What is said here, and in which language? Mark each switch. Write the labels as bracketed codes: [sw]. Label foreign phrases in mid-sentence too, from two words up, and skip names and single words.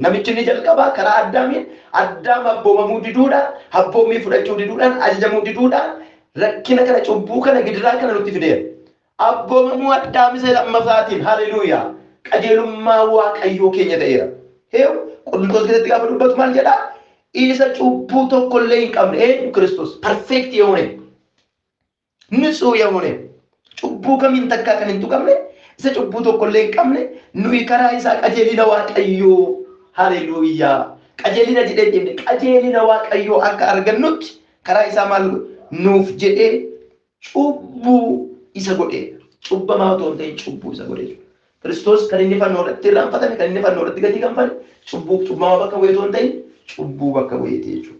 [om] Namichi ni jalqabaa karaa Addaamiin Addaam abboomamuu diduudhaan abboommii fudhachuu diduudhaan ajajamuu diduudhaan rakkina kana cubbuu kana gidiraa kana nutti fideera. Abboomamuu Addaam isa lammaffaatiin haleluuyaa qajeelummaa Waaqayyoo keenya ta'eera. Qorontoos keessatti gaafa dubbatu maal jedhaa? Isa cubbuu tokkollee hin qabne eenyu Kiristoos [am] perfect የሆነ ንጹህ የሆነ [om] cubbuu kamiin takkaa kan hin tuqamne isa cubbuu tokkollee hin qabne nuyi karaa isaa qajeelina Waaqayyoo haleluuyaa qajeelina jedhee qajeelina Waaqayyoo akka argannutti karaa isaa maal nuuf jedhee cubbuu isa godhee cubbamaa otoo hin ta'in cubbuu isa godhee Kiristoos kan inni fannoo irratti irraanfatame kan inni fannoo irratti gatii kanfale cubbamaa bakka bu'ee otoo hin ta'in cubbuu bakka bu'eeti jechuudha.